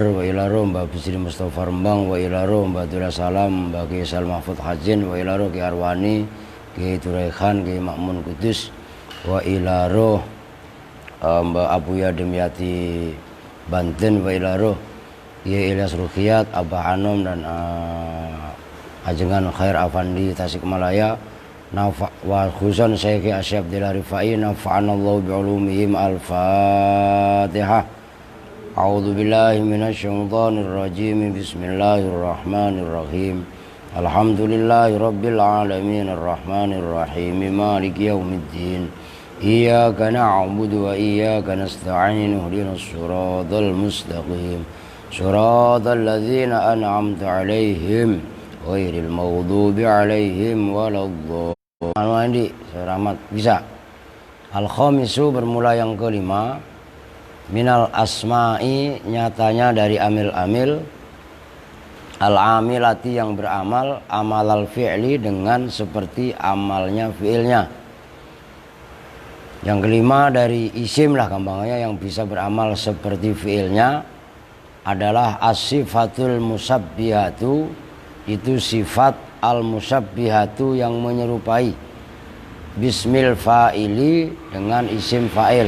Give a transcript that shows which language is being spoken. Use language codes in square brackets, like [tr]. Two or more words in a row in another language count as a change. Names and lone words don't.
[ar] وإلى روح Mbah Bisri Mustafa Rembang وإلى روح Mbah Dula Salam Mbah Kiai Sal Mahfud Hajin وإلى روح Kiai Arwani Kiai Turaihan Kiai Makmun Kudus وإلى روح Mbah Abuya Demyati Banten وإلى روح Kiai Ilyas Ruqyat Abah Anom dan Ajengan Khair Afandi Tasikmalaya وخصوصا Syekh Asyab Dila Rifai نفعنا الله بعلومهم. Al-Fatihah. أعوذ بالله من الشيطان الرجيم. بسم الله الرحمن الرحيم. الحمد لله رب العالمين الرحمن الرحيم مالك يوم الدين. إياك نعبد وإياك نستعين اهدنا الصراط المستقيم. صراط الذين أنعمت عليهم غير المغضوب عليهم ولا الضالين. [id] Andi Rahmat bisa. Al-khamisu bermula yang kelima. [ar] من الأسماء [id] nyatanya dari amil-amil, al-amilati yang beramal, [ar] عمل الفعل [id] dengan seperti amalnya fi'ilnya. Yang kelima dari isim lah gampangnya yang bisa beramal seperti fi'ilnya adalah [ar] الصفة المشبهة, [id] itu sifat al-musabbihatu yang menyerupai [ar] باسم الفاعل [id] dengan isim fa'il.